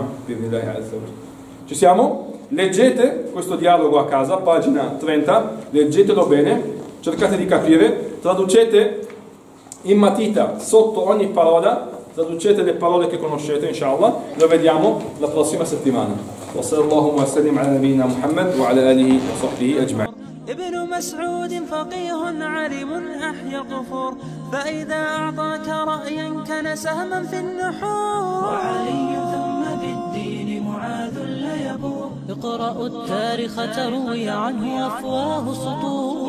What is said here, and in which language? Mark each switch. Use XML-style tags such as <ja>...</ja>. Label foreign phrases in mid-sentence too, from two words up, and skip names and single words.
<it>Ci siamo? Leggete questo dialogo a casa, pagina 30, leggetelo bene, cercate di capire, traducete in matita sotto ogni parola, traducete le parole che conoscete, inshallah, lo vediamo la prossima settimana.</it> <ar>وصلى الله وسلم على نبينا محمد وعلى آله وصحبه أجمعين. ابن مسعود فقيه علم أحيا قفور، فإذا أعطاك رأيا كان سهما في النحور. وعلي ثم بالدين معاذ ليبور، اقرأوا التاريخ تروي عنه أفواه سطور.</ar>